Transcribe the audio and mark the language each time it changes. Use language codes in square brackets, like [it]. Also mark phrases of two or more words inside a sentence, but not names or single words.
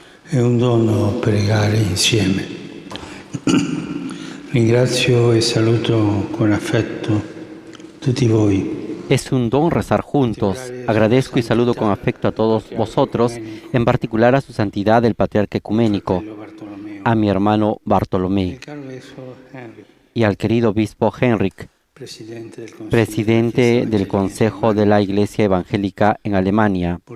[it] È un dono pregare insieme. Ringrazio e saluto con affetto tutti voi. [es] Es un don rezar juntos. Agradezco y saludo con afecto a todos vosotros, en particular a su santidad el Patriarca Ecuménico, a mi hermano Bartolomé y al querido obispo Henrik, presidente del Consejo de la Iglesia Evangélica en Alemania.